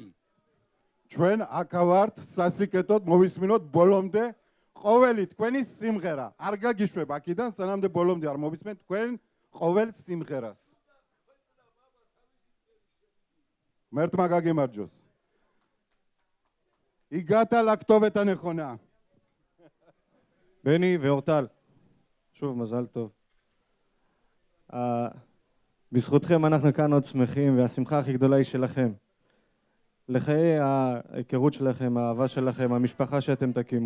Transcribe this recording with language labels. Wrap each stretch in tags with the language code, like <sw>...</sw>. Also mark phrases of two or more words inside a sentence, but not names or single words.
<ka>ჩვენ აქა ვართ სასიკეთოდ მოვისმინოთ ბოლომდე ყოველი თქვენი სიმღერა არ გაგიშვებ აქედან სანამდე ბოლომდე არ მოვისმენთ თქვენ ყოველ სიმღერას მერთმა გაგიმარჯოს</ka> <he>הגעת לכתובת הנכונה בני ואורטל, שוב מזל טוב. בזכותכם אנחנו כאן עוד שמחים והשמחה הכי גדולה היא שלכם. לחיי ההיכרות שלכם, האהבה שלכם, המשפחה שאתם תקימו.</he>